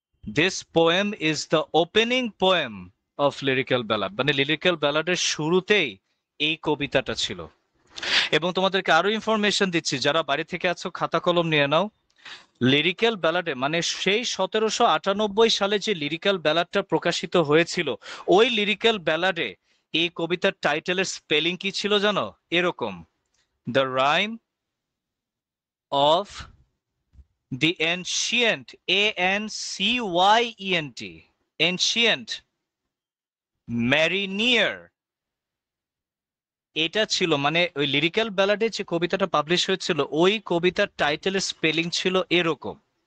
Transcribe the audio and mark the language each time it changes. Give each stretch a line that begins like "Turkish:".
English: this poem is the opening poem of lyrical ballad,
Bangla: মানে lyrical ব্যালাডের শুরুতেই এই কবিতাটা ছিল। এবং তোমাদেরকে আরো ইনফরমেশন দিচ্ছি, যারা বাড়ি থেকে আছো খাতা কলম নিয়ে নাও। লিরিক্যাল ব্যালাডে, মানে সেই 1798 সালে যে লিরিক্যাল ব্যালাডটা প্রকাশিত হয়েছিল, ওই লিরিক্যাল ব্যালাডে এই কবিতার টাইটেলের স্পেলিং কি ছিল জানো?
English: এরকম, the rime of the ancient, ANCYENT, ancient mariner।
Bangla: এটা ছিল, মানে ওই লিরিক্যাল ব্যালাডে যে কবিতাটা পাবলিশ হয়েছিল ওই কবিতার টাইটেলের স্পেলিং ছিল এরকম।